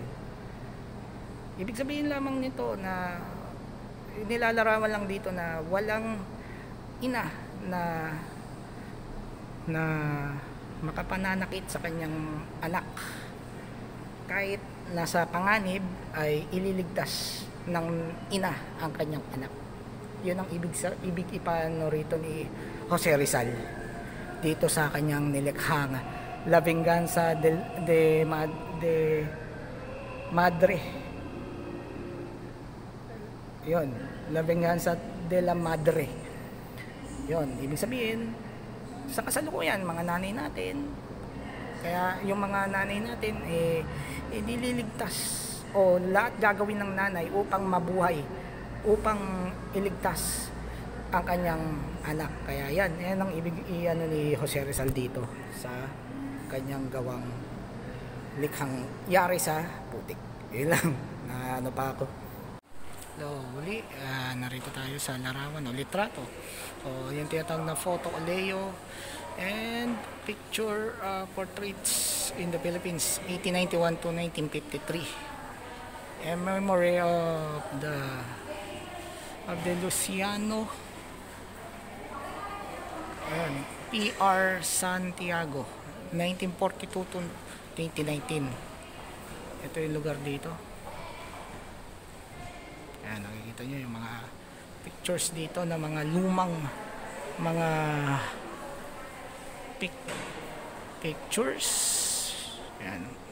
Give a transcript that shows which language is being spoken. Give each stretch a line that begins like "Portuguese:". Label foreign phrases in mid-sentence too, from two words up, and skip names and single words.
Filipino: Ibig sabihin lamang nito na nilalarawan lang dito na walang ina na makapananakit sa kanyang anak. Kahit nasa panganib ay ililigtas ng ina ang kanyang anak. Yun ang ibig ipano rito ni Jose Rizal dito sa kanyang nilikhang La Venganza de Madre. Yun, La Venganza de la Madre. Yun, ibig sabihin sa kasalukuyan mga nanay natin, kaya yung mga nanay natin nililigtas o lahat gagawin ng nanay upang mabuhay, upang iligtas ang kanyang anak. Kaya yan ang ibig ni Jose Rizal dito sa kanyang gawang likhang yari sa putik. Yun lang na ano pa ako. So, uli, narito tayo sa larawan o litrato. So, yung tinatawag na
English: photo oleo and picture portraits in the Philippines 1891 to 1953. A memory of the Luciano P.R. Santiago 1942 to 2019.
Filipino: Ito yung lugar dito. Ayan, nakikita nyo yung mga pictures dito na mga lumang mga pictures. Ayan.